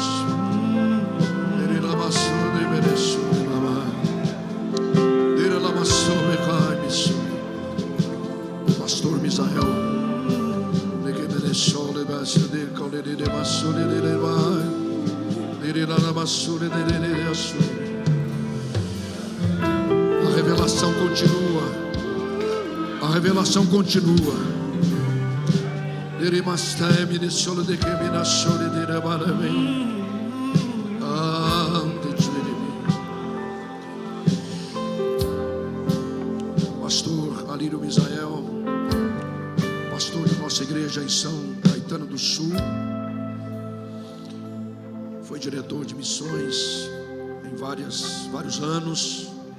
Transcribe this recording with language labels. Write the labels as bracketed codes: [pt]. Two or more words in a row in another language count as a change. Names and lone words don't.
[pt] Derida masuri de beresuri mama. Derida la masuri cai misuri. Pastor Misael. Negue de sole basuri cole de masuri de vai. Derida la masuri de asuri. A revelação continua. A revelação continua. Pastor Alírio Misael, pastor da nossa igreja em São Caetano do Sul, foi diretor de missões em vários anos.